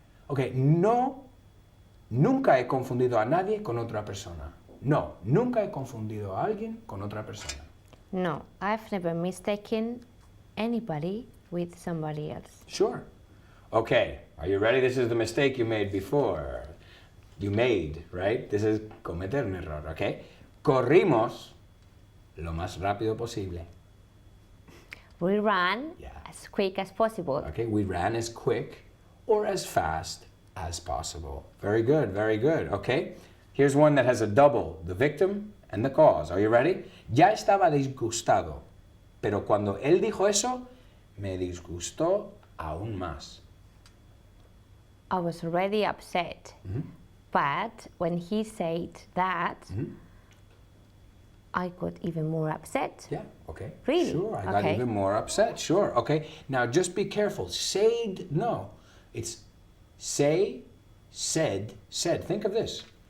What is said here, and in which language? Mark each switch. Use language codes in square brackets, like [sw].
[es] Okay, no, nunca he confundido a nadie con otra persona. No, nunca he confundido a alguien con otra persona. [en] No, I've never mistaken anybody with somebody else. Sure. Okay, are you ready? This is the mistake you made before. You made, right? This is [es] cometer un error, [en] okay? [es] Corrimos lo más rápido posible. [en] We ran Yeah. as quick as possible. Okay, we ran as quick or as fast as possible. Very good, very good, okay? Here's one that has a double, the victim and the cause. Are you ready? [es] Ya estaba disgustado, pero cuando él dijo eso, me disgustó aún más. [en] I was already upset. But when he said that, I got even more upset. Yeah, okay. Really? Sure, I got Okay. even more upset. Sure, okay. Now just be careful. Said, no. It's say, said, said. Think of this.